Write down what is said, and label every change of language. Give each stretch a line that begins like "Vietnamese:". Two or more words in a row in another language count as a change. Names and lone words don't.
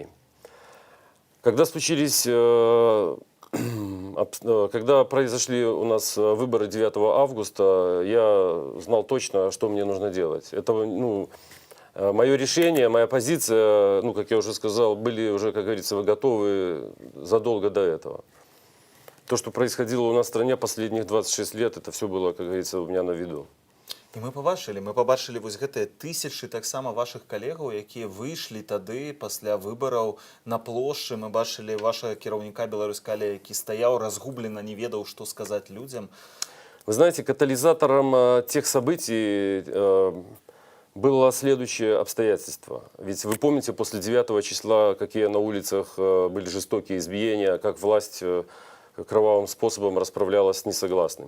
Russian: Когда случились, когда произошли у нас выборы 9 августа, я знал точно, что мне нужно делать. Это, ну, мое решение, моя позиция, ну, как я уже сказал, были уже, как говорится, готовы задолго до этого. То, что происходило у нас в стране последніх 26 лет, это все было, как говорится, у меня на виду.
Ukrainian: І ми побачили
Belarusian: вось гэтыя тысячы таксама вашых калегаў, якія выйшлі тады пасля выбараў на плошчы. Мы бачылі вашага кіраўніка Беларускалі, які стаяў разгублена, не ведаў, што сказаць людзям.
Russian: Вы знаете, катализатором тех событий было следующее обстоятельство. Ведь вы помните, после 9 числа, какие на улицах были жестокие избиения, как власть кровавым способом расправлялась с несогласными.